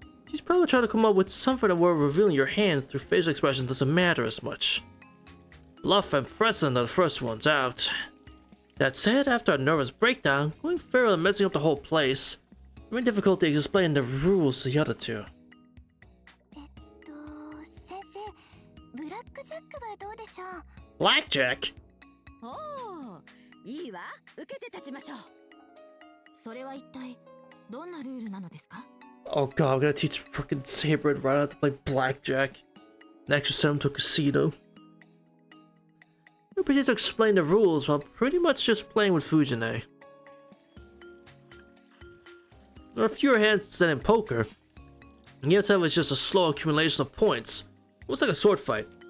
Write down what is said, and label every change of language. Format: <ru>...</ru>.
<en>She's probably trying to come up with something where revealing your hand through facial expressions doesn't matter as much. Bluff and present are the first ones out. That said, after a nervous breakdown, going feral and messing up the whole place, having difficulty explaining the rules to the other two.</en> <ja>先生、ブラックジャックはどうでしょう？</ja> <en>Blackjack?</en> <ja>おお、いいわ。受けて立ちましょう。それは一体どんなルールなのですか？</ja> <en>Oh god, I'm gonna teach fucking Saber and Ryder how to play blackjack. Next, send him to a casino. We need to explain the rules while pretty much just playing with Fujine. There are fewer hands than in poker. And game itself is just a slow accumulation of points. Almost like a sword fight.</en>